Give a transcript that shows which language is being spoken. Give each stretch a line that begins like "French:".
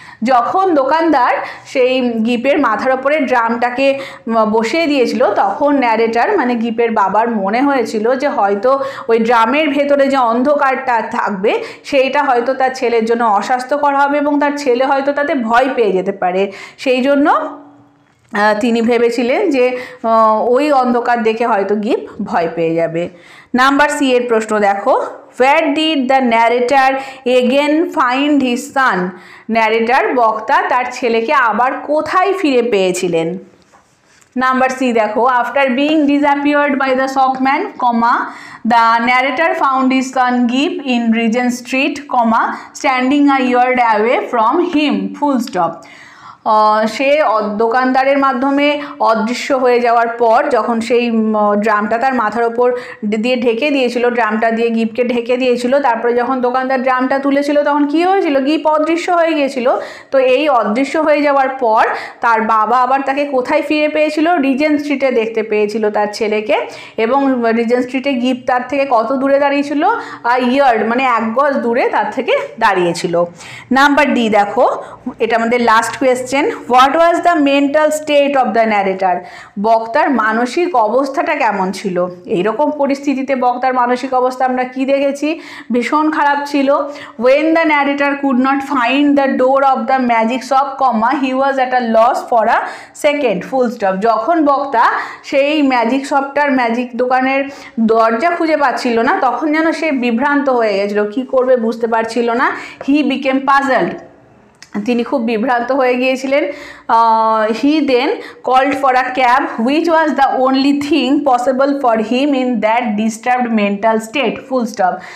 Bangla: যখন দোকানদার সেই গিপের মাথার ওপরে ড্রামটাকে বসিয়ে দিয়েছিল তখন ন্যারেটার মানে গিপের বাবার মনে হয়েছিল যে হয়তো ওই ড্রামের ভেতরে যে অন্ধকারটা থাকবে সেইটা হয়তো তার ছেলের জন্য অস্বাস্থ্যকর হবে এবং তার ছেলে হয়তো তাতে ভয় পেয়ে যেতে পারে। সেই জন্য তিনি ভেবেছিলেন যে ওই অন্ধকার দেখে হয়তো গিপ ভয় পেয়ে যাবে। নাম্বার সি এর প্রশ্ন দেখো,
English: where did the narrator again find his son?
Bangla: Narrator বক্তা তার ছেলেকে আবার কোথায় ফিরে পেয়েছিলেন।
English: Number C দেখো, after being disappeared by the shopman, comma, the narrator found his son Gip in Regent Street, comma, standing a yard away from him, full stop.
Bangla: সে দোকানদারের মাধ্যমে অদৃশ্য হয়ে যাওয়ার পর যখন সেই ড্রামটা তার মাথার ওপর দিয়ে ঢেকে দিয়েছিল, ড্রামটা দিয়ে গিপকে ঢেকে দিয়েছিল, তারপরে যখন দোকানদার ড্রামটা তুলেছিল তখন কি হয়েছিল, গিপ অদৃশ্য হয়ে গিয়েছিল। তো এই অদৃশ্য হয়ে যাওয়ার পর তার বাবা আবার তাকে কোথায় ফিরে পেয়েছিল, রিজেন্ট স্ট্রিটে দেখতে পেয়েছিল তার ছেলেকে। এবং রিজেন্ট স্ট্রিটে গিপ তার থেকে কত দূরে দাঁড়িয়েছিল, ইয়ার্ড মানে 1 গজ দূরে তার থেকে দাঁড়িয়েছিল।
English: number D
Bangla: দেখো, এটা আমাদের
English: Last question, what was the mental state of the narrator.
Bangla: বক্তার মানসিক অবস্থাটা কেমন ছিল। এইরকম পরিস্থিতিতে বক্তার মানসিক অবস্থা আমরা কি দেখেছি, ভীষণ খারাপ ছিল।
English: when the narrator could not find the door of the magic shop, comma, he was at a loss for a second, full stop.
Bangla: যখন বক্তা সেই ম্যাজিক শপটার ম্যাজিক দোকানের দরজা খুঁজে পাচ্ছিল না তখন যেন সে বিভ্রান্ত হয়ে গেছিল, কি করবে বুঝতে পারছিল না।
English: he became puzzled,
Bangla: তিনি খুব বিভ্রান্ত হয়ে গিয়েছিলেন।
English: He then called for a cab which was the only thing possible for him in that disturbed mental state, full stop.